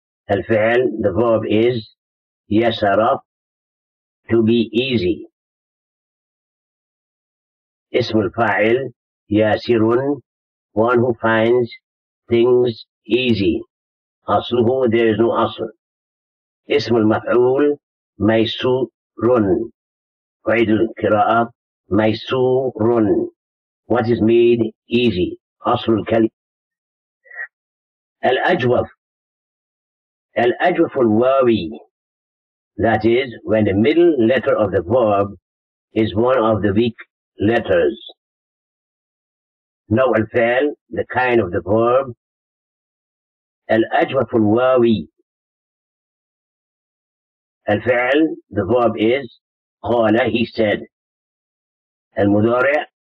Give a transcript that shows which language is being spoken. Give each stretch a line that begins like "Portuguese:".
English: الفعل, the verb is يسر, to be easy. اسم الفاعل ياسر, one who finds things easy. أصله, there is no أصل.
Arabic: اسم المفعول ميسور, قيد القراءة ميسور,
English: what is made easy.
Arabic: أصل الكلمة.
English: الأجوف, الأجوف الواوي, that is when the middle letter of the verb is one of the weak letters. نوع الفعل, the kind of the verb.
Arabic: الأجوف الواوي, الفعل,
English: the verb is قال, he said. المضارع,